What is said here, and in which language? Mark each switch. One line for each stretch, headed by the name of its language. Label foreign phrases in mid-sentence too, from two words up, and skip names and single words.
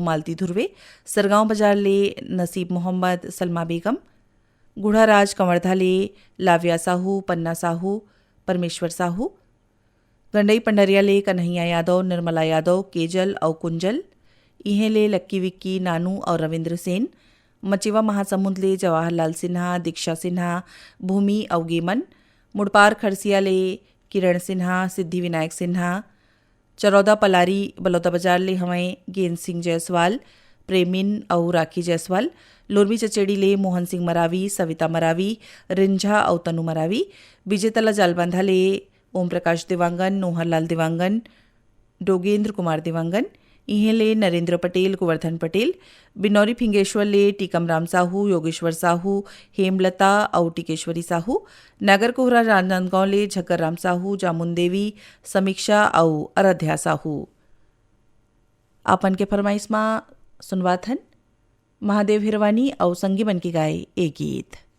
Chhattisgarhi: मालती धुर्वे सरगांव बाजार ले नसीब मोहम्मद सलमा बेगम गुढ़ाराज कंवरधा ले लाविया साहू पन्ना साहू परमेश्वर साहू गंडई पंडरिया ले कन्हैया यादव निर्मला यादव केजल और कुंजल इहें ले लक्की विक्की नानू और रविंद्र सेन मचिवा महासमुंद ले जवाहरलाल सिन्हा दीक्षा सिन्हा भूमि अवगेमन मुड़पार खरसिया ले किरण सिन्हा सिद्धि विनायक सिन्हा चरौदा पलारी बलौदा बाजार ले हमें गेंद सिंह जायसवाल प्रेमिन और राखी जायसवाल लोरमी चचेड़ी ले मोहन सिंह मरावी सविता मरावी रिंझा और तनु मरावी विजेतला जालबांधा ले ओम प्रकाश देवांगन नोहरलाल देवांगन डोगेंद्र कुमार देवांगन इहें ले नरेंद्र पटेल गोवर्धन पटेल बिनौरी फिंगेश्वर ले टीकमराम साहू योगेश्वर साहू हेमलता और टिकेश्वरी साहू नागर कोहरा राजनांदगांव ले झक्कर राम साहू जामुन देवी समीक्षा और आराध्या साहू आपन के फरमाइश मां सुनवाथन महादेव हिरवानी और संगीमन की गाय ए गीत।